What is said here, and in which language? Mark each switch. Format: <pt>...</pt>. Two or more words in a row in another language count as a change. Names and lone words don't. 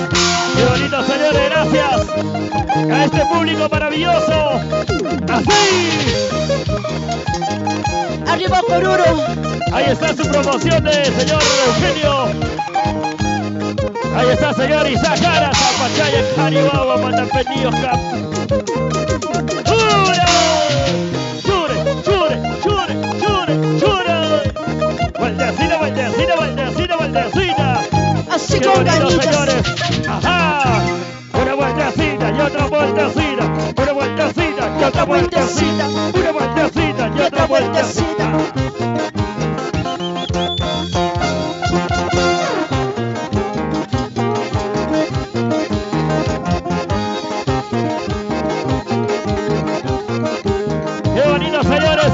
<es>Qué bonito, señores, gracias a este público maravilloso. Así. Arriba Coruro. Ahí está su promoción de señor Eugenio. Ahí está señor Isaac Jara, Zapachaya, Caribawa, Matapeñillos, Cap. ¡Chure! ¡Chure! ¡Chure! ¡Chure! ¡Chure! ¡Vueltecita, vueltecita, vueltecita, vueltecita! Así ¡Qué con bonito, ganitas. señores! ¡Ajá! Una vueltecita y otra vueltecita. Una vueltecita y otra vueltecita. Una vueltecita y otra vueltecita. ¡Qué bonito, señores!</es>